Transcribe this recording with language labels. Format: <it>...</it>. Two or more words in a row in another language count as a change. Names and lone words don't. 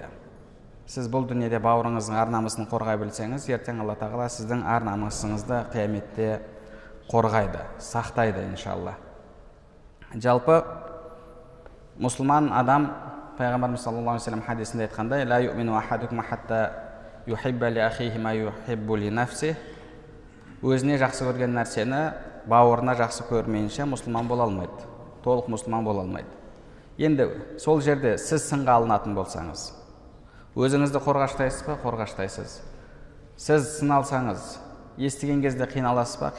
<kk>Сіз бұл дүниеде бауырыңыздың ар намысын қорғай білсеңіз, ертең Алла тағала сіздің ар намысыңызды қияметте қорғайды, сақтайды иншалла. Жалпы мұсылман адам, пайғамбарымыз</kk> <ar>صلى الله عليه وسلم</ar> <kk>хадисінде айтқандай:</kk> <ar>«لا يؤمن أحدكم حتى يحب لأخيه ما يحب لنفسه».</ar> <kk>Өзіне жақсы көрген нәрсені бауырына жақсы көрмейінше мұсылман бола алмайды, толық мұсылман бола алмайды. Енді сол жерде сіз сынға алынатын болсаңыз, өзіңізді қорғаштайсыз ба? Қорғаштайсыз. Сіз сын алсаңыз, естіген кезде қиналасыз ба?</kk>